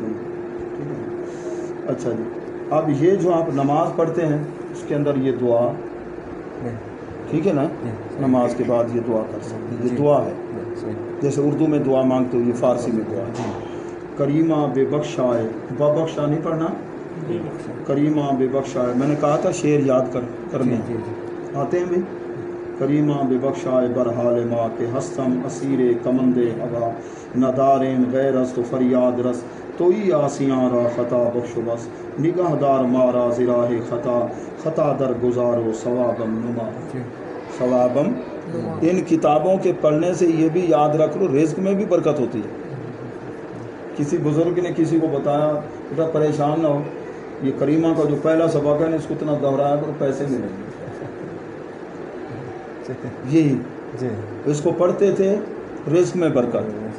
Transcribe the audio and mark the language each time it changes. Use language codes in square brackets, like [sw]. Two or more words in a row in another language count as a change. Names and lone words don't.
[ur] اچھا جی، اب یہ جو آپ نماز پڑھتے ہیں اس کے اندر یہ دعا، ٹھیک ہے نا، نماز کے بعد یہ دعا کر سکتے ہیں، یہ دعا ہے۔ جیسے اردو میں دعا مانگتے ہو، یہ فارسی میں دعا ہے۔ [fa] کریمہ بے بخشائے، [ur] با بخشا نہیں پڑھنا، [fa] کریمہ بے بخشائے۔ [ur] میں نے کہا تھا شعر یاد کرنے آتے ہیں بھی۔ [fa] کریمہ بے بخشائے برحال ما کے ہستم اسیر کمند ابا، ندارین غیر از تو فریاد رس، توئی آسیاں را خطا بخش و بس، نگاہ دار مارا زراہ خطا، خطا در گزارو ثوابم نما، ثوابم۔ [ur] ان کتابوں کے پڑھنے سے یہ بھی یاد رکھ لو رزق میں بھی برکت ہوتی ہے۔ کسی بزرگ نے کسی کو بتایا بیٹا پریشان نہ ہو، یہ کریمہ کا جو پہلا سبق ہے نا، اس کو اتنا دہرایا کرو پیسے ملیں گے۔ یہی اس کو پڑھتے تھے، رزق میں برکت۔